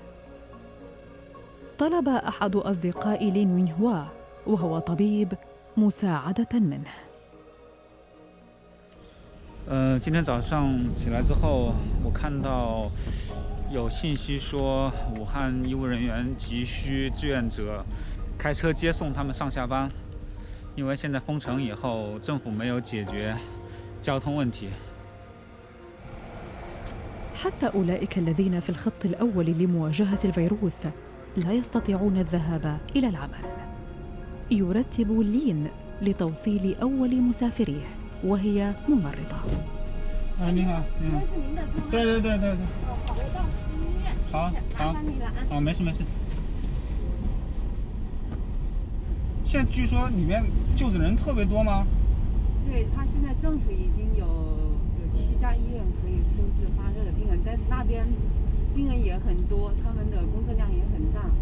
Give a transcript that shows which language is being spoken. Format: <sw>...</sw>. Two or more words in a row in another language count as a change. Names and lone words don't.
<ar>طلب أحد أصدقاء لين وين هوا وهو طبيب مساعدة منه.</ar> <zh>今天早上起来之后，我看到有信息说武汉医务人员急需志愿者开车接送他们上下班，因为现在封城以后，政府没有解决交通问题。</zh> <ar>حتى أولئك الذين في الخط الأول لمواجهة الفيروس لا يستطيعون الذهاب إلى العمل. يرتب لين لتوصيل أول مسافريه وهي ممرضة.</ar> <zh>你好，对，好，没事。现在据说里面就诊人特别多吗？对，他现在政府已经有7家医院可以收治发热的病人，但是那边病人也很多，他们的工作量也很大。</zh>